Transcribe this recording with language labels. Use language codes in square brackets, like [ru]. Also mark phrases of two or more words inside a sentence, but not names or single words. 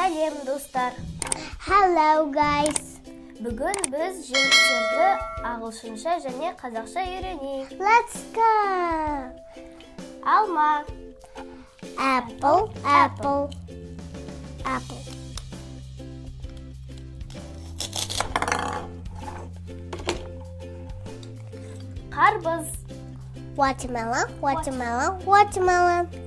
[kk] Сәлем, достар! [en] Hello, guys! [kk] Бүгін біз жемістерді ағылшынша және қазақша үйренейік. [en] Let's go! [kk] Алма. [en] Apple, apple, apple. [kk] Қарбыз. [en] Watermelon, watermelon, watermelon.